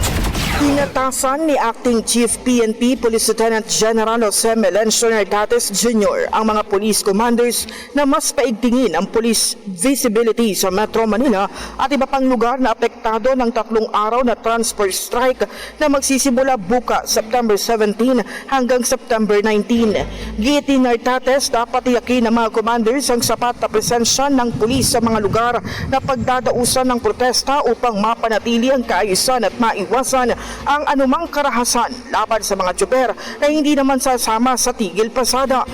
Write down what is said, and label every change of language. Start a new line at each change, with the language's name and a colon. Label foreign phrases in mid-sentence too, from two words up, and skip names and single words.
Filipino: Inatasan ni Acting Chief PNP Police Lieutenant General Jose Melencio Nartates Jr. ang mga
English: police commanders
Filipino: na mas paigtingin ang
English: police visibility
Filipino: sa Metro Manila at iba pang lugar na apektado ng 3 araw na
English: transport strike
Filipino: na magsisimula bukas September 17 hanggang September 19. Giit ni Nartates, dapat tiyakin ng mga commanders ang sapat na presensya ng pulis sa mga lugar na pagdadausan ng protesta upang mapanatili ang kaayusan at maiwasan ang anumang karahasan laban sa mga tsuper na hindi naman sasama sa tigil pasada.